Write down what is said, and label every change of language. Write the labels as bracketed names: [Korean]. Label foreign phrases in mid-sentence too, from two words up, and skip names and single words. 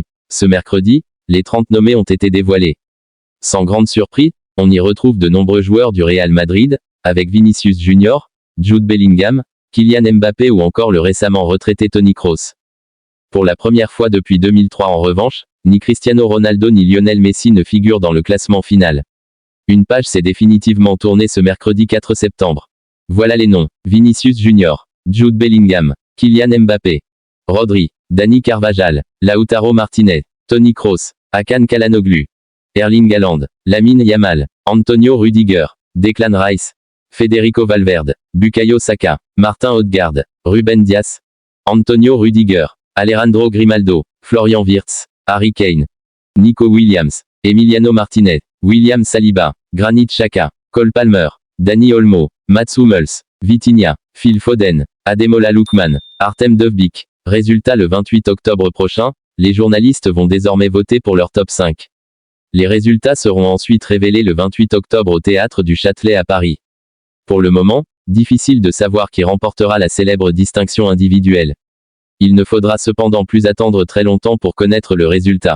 [French] Ce mercredi, les 30 nommés ont été dévoilés. Sans grande surprise, on y retrouve de nombreux joueurs du Real Madrid, avec Vinicius Junior, Jude Bellingham, Kylian Mbappé ou encore le récemment retraité Toni Kroos. Pour la première fois depuis 2003 en revanche, ni Cristiano Ronaldo ni Lionel Messi ne figurent dans le classement final. Une page s'est définitivement tournée ce mercredi 4 septembre. Voilà les noms: Vinicius Junior, Jude Bellingham, Kylian Mbappé, Rodri, Dani Carvajal, Lautaro Martinez, Toni Kroos, Hakan Çalhanoğlu, Erling Haaland, Lamine Yamal, Antonio Rüdiger, Declan Rice, Federico Valverde, Bukayo Saka, Martin Odegaard, Ruben Dias, Antonio Rüdiger, Alejandro Grimaldo, Florian Wirtz, Harry Kane, Nico Williams, Emiliano Martinez, William Saliba, Granit Xhaka, Cole Palmer, Dani Olmo, Mats Hummels, Vitinha, Phil Foden, Ademola Lookman, Artem Dovbyk. Résultat le 28 octobre prochain, les journalistes vont désormais voter pour leur top 5. Les résultats seront ensuite révélés le 28 octobre au théâtre du Châtelet à Paris. Pour le moment, difficile de savoir qui remportera la célèbre distinction individuelle. Il ne faudra cependant plus attendre très longtemps pour connaître le résultat.